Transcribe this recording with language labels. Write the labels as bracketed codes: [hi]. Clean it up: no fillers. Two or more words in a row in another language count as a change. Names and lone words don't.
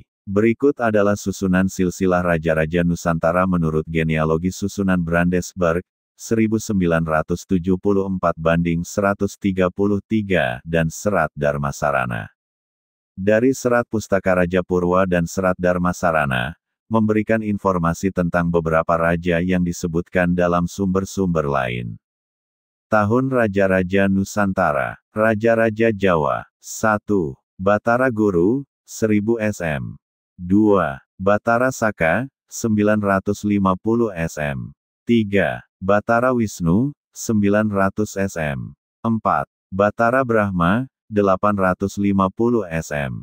[id] Berikut adalah susunan silsilah raja-raja Nusantara menurut genealogi susunan Brandenburg, 1974-133 dan Serat Dharmasarana. Dari Serat Pustaka Raja Purwa dan Serat Dharmasarana, memberikan informasi tentang beberapa raja yang disebutkan dalam sumber-sumber lain. Tahun Raja-Raja Nusantara. Raja-Raja Jawa. 1. Batara Guru, 1000 sm. 2. Batara Saka, 950 sm. 3. Batara Wisnu, 900 sm. 4. Batara Brahma, 850 sm.